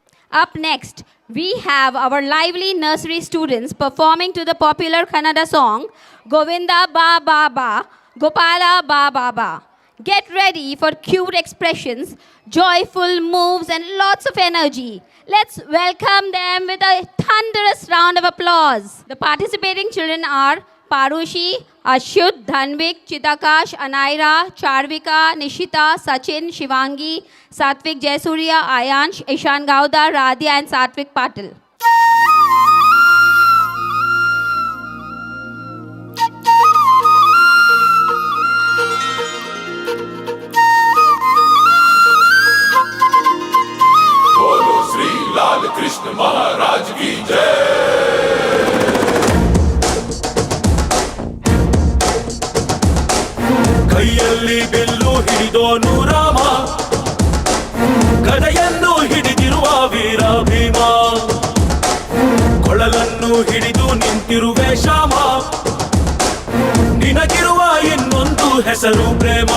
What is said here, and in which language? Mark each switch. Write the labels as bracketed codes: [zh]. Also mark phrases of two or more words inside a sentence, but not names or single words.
[en] Up next, we have our lively nursery students performing to the popular Kannada song Govinda Ba Ba Ba, Gopala Ba Ba Ba. Get ready for cute expressions, joyful moves, and lots of energy. Let's welcome them with a thunderous round of applause. The participating children are Parushi, Ashyut, Dhanvik, Chitakash, Anaira, Charvika, Nishita, Sachin, Shivangi, Satvik Jayasuriya, Ayansh, Ishan Gauda, Radhya, and Satvik Patil. [hi] बोलो श्री लाल कृष्ण महाराज की जय। [kn] ಕೈಯಲ್ಲಿ ಬಿಲ್ಲು ಹಿಡಿದೋನು ರಾಮ, ಗದೆಯನ್ನು ಹಿಡಿದಿರುವ ವೀರ ಭೀಮ, ಕೊಳಲನ್ನು ಹಿಡಿದು ನಿಂತಿರುವೆ ಶ್ಯಾಮ, ನಿನಗಿರುವ ಇನ್ನೊಂದು ಹೆಸರು ಪ್ರೇಮ.